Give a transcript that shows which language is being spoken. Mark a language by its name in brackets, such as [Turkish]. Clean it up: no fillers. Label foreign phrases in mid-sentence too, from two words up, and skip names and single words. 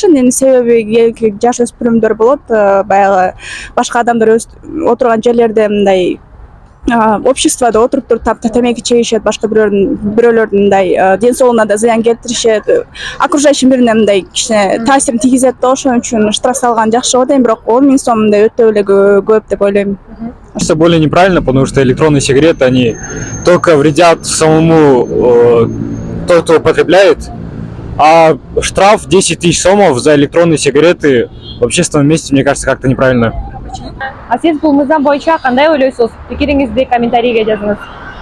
[Kyrgyz] Эми себеби жаш өспүрүмдөр болот, баягы башка адамдар отурган жерлерде мындай обществода отуруп туруп темеки чегишет, башка бирөөлөрдүн мындай ден соолугуна да зыян келтиришет, [Russian] окружающий мирине [Kyrgyz] мындай кичине таасирин тийгизет да, ошон үчүн штраф салган жакшы го дейм, бирок 10 миң сом мындай өтө эле көп деп ойлойм. [Russian] Кажется, более неправильно, потому что электронные сигареты, они только вредят самому тот, кто употребляет, а штраф 10 тысяч сомов за электронные сигареты в общественном месте, мне кажется, как-то неправильно. [Kyrgyz] А сиз бул мыйзам боюнча кандай ойлойсуз? Пикириңизди комментарийге жазыңыз.